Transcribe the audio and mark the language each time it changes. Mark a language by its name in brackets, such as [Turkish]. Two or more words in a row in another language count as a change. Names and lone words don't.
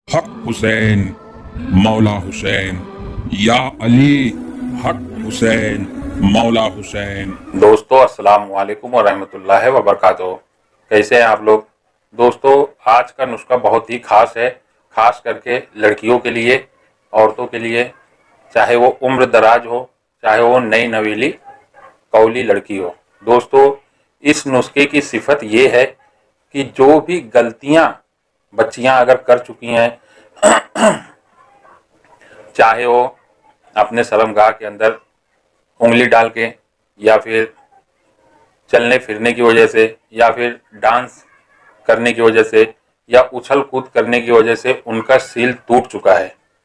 [Urdu] حق حسین، مولا حسین، یا علی، حق حسین، مولا حسین. دوستوں [Arabic] السلام عليكم ورحمة الله وبركاته. [Urdu] کیسے ہیں آپ لوگ? دوستوں آج کا نسخہ بہت ہی خاص ہے، خاص کر کے لڑکیوں کے لیے، عورتوں کے لیے، چاہے وہ عمر دراز ہو، چاہے وہ نئی نویلی کولی لڑکی ہو. دوستوں اس نسخے کی صفت یہ ہے کہ جو بھی غلطیاں بچیاں اگر کر چکی ہیں، چاہے وہ اپنے شرمگاہ کے اندر انگلی ڈال کے، یا پھر چلنے پھرنے کی وجہ سے، یا پھر ڈانس کرنے کی وجہ سے، یا اچھل کود کرنے کی وجہ سے ان کا سیل ٹوٹ چکا ہے.